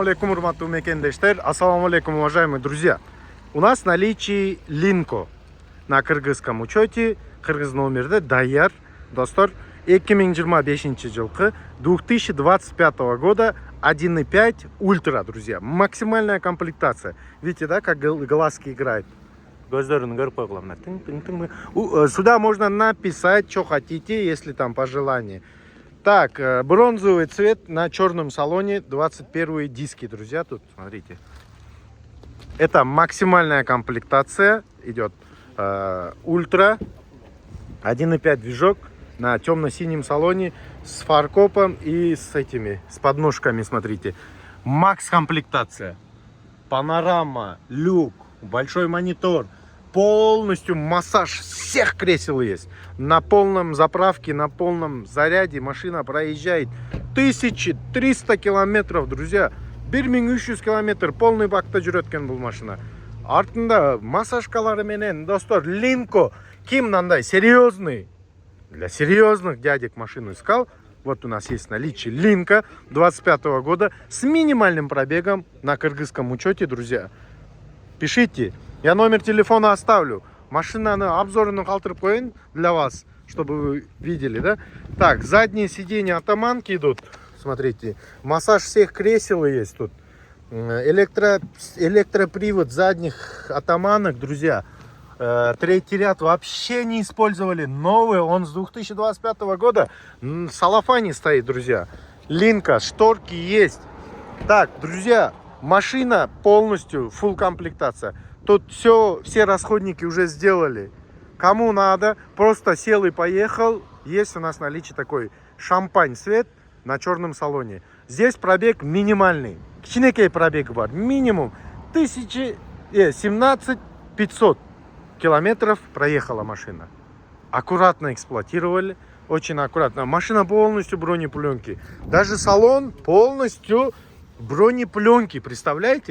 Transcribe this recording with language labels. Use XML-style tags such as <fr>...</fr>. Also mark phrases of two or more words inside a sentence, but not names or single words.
<ky>Алейкум, урматтуу мекендештер.</ky> <ar>Ассаламу алейкум,</ar> <ru>уважаемые друзья. У нас в наличии Линко на кыргызском учете,</ru> <ky>кыргыз номерде даяр. Достор, 2025 жылкы</ky> <ru>2025 года 1.5 ультра, друзья. Максимальная комплектация. Видите, да, как глазки играют?</ru> <ky>Көздөрүн көрүп койгула.</ky> <ru>Сюда можно написать, что хотите, если там по желанию. Так, бронзовый цвет на черном салоне, 21 диски, друзья, тут, смотрите. Это максимальная комплектация, идет ультра, 1.5 движок на темно-синем салоне с фаркопом и с подножками, смотрите. Макс комплектация, панорама, люк, большой монитор. Полностью массаж всех кресел есть. На полном заправке, на полном заряде машина проезжает 1300 километров, друзья.</ru> <ky>1300 километр полный бакта жүрөткөн бул машина. Артында массажкалары менен, достор, Линко. Ким мындай</ky> <ru>серьезный, для серьезных дядек машину искал. Вот у нас есть наличие Линко 25 года с минимальным пробегом на кыргызском учете, друзья. Пишите. Я номер телефона оставлю. Машинаны обзорную</ru> <ky>калтырып коюн</ky> <ru>для вас, чтобы вы видели, да? Так, задние сиденья атаманки идут. Смотрите, массаж всех кресел есть тут. Электропривод задних атаманок, друзья. Третий ряд вообще не использовали. Новый, он с 2025 года. В салофане стоит, друзья. Линко, шторки есть. Так, друзья, машина полностью, full комплектация. Тут все расходники уже сделали. Кому надо, просто сел и поехал. Есть у нас в наличии такой шампань цвет на черном салоне. Здесь пробег минимальный.</ru> <ky>Кичинекей пробег бар.</ky> <ru>Минимум 17 500 километров проехала машина. Аккуратно эксплуатировали. Очень аккуратно. Машина полностью бронепленки. Даже салон полностью бронепленки, представляете?</ru>